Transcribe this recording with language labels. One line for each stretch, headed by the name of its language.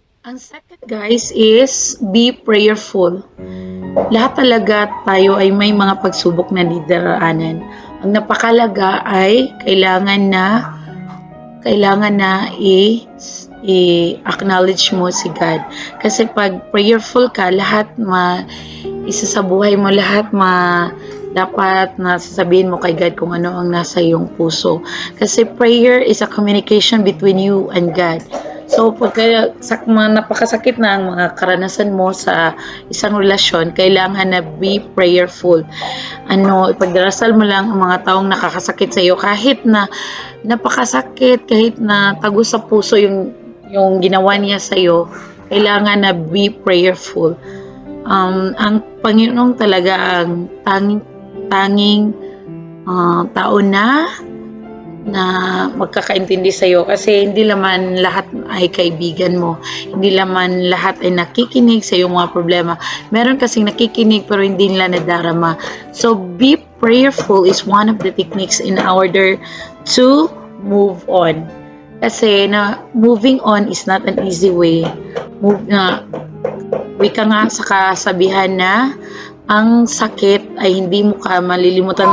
English: Ang second guys is be prayerful.
Filipino: Lahat talaga tayo ay may mga pagsubok na didaraanan. Ang napakalaga ay kailangan na i-acknowledge mo si God. Kasi pag prayerful ka, lahat isa sa buhay mo, lahat dapat na sasabihin mo kay God kung ano ang nasa iyong puso.
English: Kasi prayer is a communication between you and God.
Filipino: So, pagka napakasakit na ang mga karanasan mo sa isang relasyon, kailangan na
English: be prayerful.
Filipino: Ipagdarasal mo lang ang mga taong nakakasakit sa iyo kahit na napakasakit, kahit na tago sa puso yung ginawa niya sa iyo, kailangan na
English: be prayerful.
Filipino: Ang Panginoon talaga ang tanging tao na magkakaintindi sa iyo kasi hindi naman lahat ay kaibigan mo. Hindi naman lahat ay nakikinig sa iyong mga problema. Meron kasing nakikinig pero hindi nila nadarama.
English: So be prayerful is one of the techniques in order to move on. Kasi moving on is not an easy way.
Filipino: Wika nga sa kasabihan na ang sakit ay hindi mo ka malilimutan.